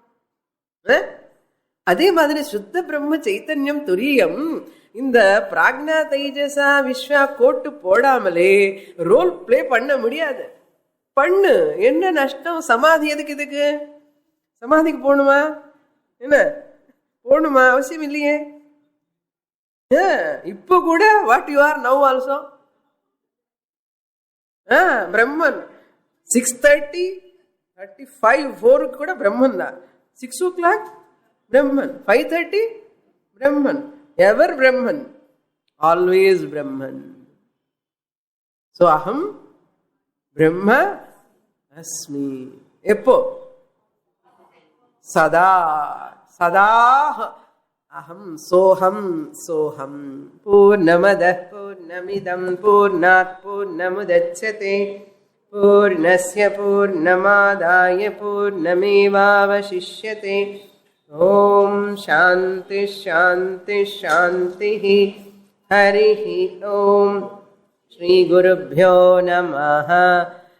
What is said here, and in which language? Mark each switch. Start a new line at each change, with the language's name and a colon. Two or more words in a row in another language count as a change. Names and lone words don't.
Tamil: அதே மாதிரி சுத்த பிரம்ம சைத்தன்யம் துரியம் இந்த பிராக்ஞா தைஜசா விஸ்வா கோட்டு போடாமலே
English: role play
Tamil: பண்ண முடியாது. பண்ணு, என்ன நஷ்டம்? சமாதி எதுக்கு? இதுக்கு சமாதிக்கு போகணுமா? என்ன போகணுமா? அவசியம் இல்லையே. இப்ப கூட
English: what you are now also Brahman.
Tamil: 6:30, 35, 4 கூட பிரம்மன் தான். 6 o'clock பிரம்மன், 5:30 பிரம்மன், எவர் பிரம்மன், ஆல்வேஸ் பிரம்மன்.
Sanskrit: सो अहं ब्रह्म अस्मि. எப்போ? सदा सदा अहं सोऽहं सोऽहं. पूर्णमदः पूर्णमिदं पूर्णात् पूर्णमुदच्यते पूर्णस्य पूर्णमादाय पूर्णमेवावशिष्यते. ओम् शान्ति शान्ति शान्ति. हरिः ओम्। श्री गुरुभ्यो नमः.